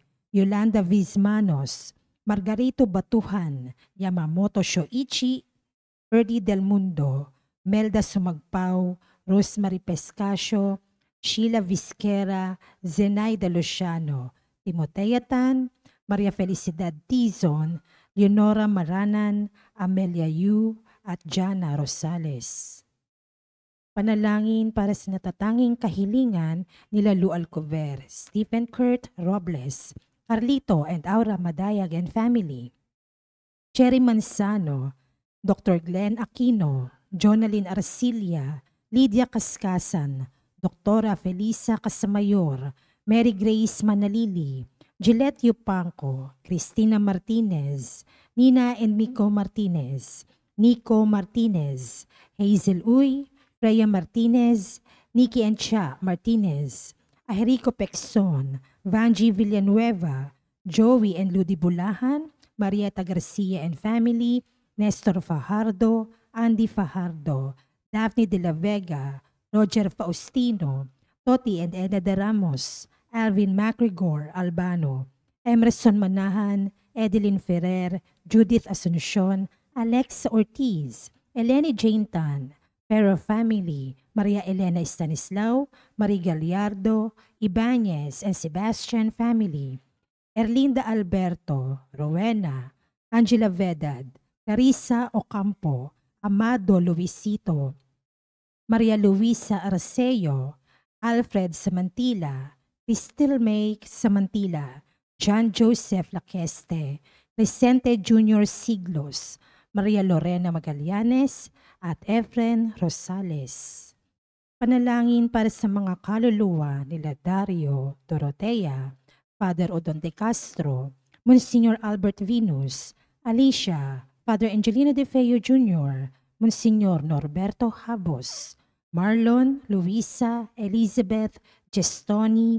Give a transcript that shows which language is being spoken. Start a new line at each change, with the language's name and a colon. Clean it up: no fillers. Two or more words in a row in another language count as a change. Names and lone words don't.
Filipino: Yolanda Vizmanos, Margarito Batuhan, Yamamoto Shoichi, Erdi Del Mundo, Melda Sumagpao, Rosemary Pescasio, Sheila Vizquera, Zenaida Luciano, Timotea Tan, Maria Felicidad Tizon, Leonora Maranan, Amelia Yu, at Jana Rosales. Panalangin para sa natatanging kahilingan nila Lu Alcover, Stephen Kurt Robles, Carlito and Aura Madayag and family, Cherry Manzano, Dr. Glenn Aquino, Jonalyn Arcilia, Lydia Kaskasan, Dr. Felisa Casamayor, Mary Grace Manalili, Gillette Yupanco, Cristina Martinez, Nina and Miko Martinez, Nico Martinez, Hazel Uy, Freya Martinez, Nikki and Cha Martinez, Aherico Pexon, Vanji Villanueva, Joey and Ludi Bulahan, Marieta Garcia and family, Nestor Fajardo, Andy Fajardo, Daphne de la Vega, Roger Faustino, Toti and Eda de Ramos, Alvin MacGregor Albano, Emerson Manahan, Edeline Ferrer, Judith Asuncion, Alexa Ortiz, Eleni Jane Tan, Pero family, Maria Elena Stanislao, Marie Gallardo, Ibanez and Sebastian family, Erlinda Alberto, Rowena, Angela Vedad, Carissa Ocampo, Amado Luisito, Maria Luisa Arceo, Alfred Samantila, Cristil May Samantila, John Joseph Laqueste, Vicente Jr. Siglos, Maria Lorena Magallanes, at Efren Rosales. Panalangin para sa mga kaluluwa nila Dario Dorotea, Father Odon de Castro, Monsignor Albert Venus, Alicia, Father Angelino de Feo Jr., Monsignor Norberto Habos, Marlon, Luisa, Elizabeth, Gestoni,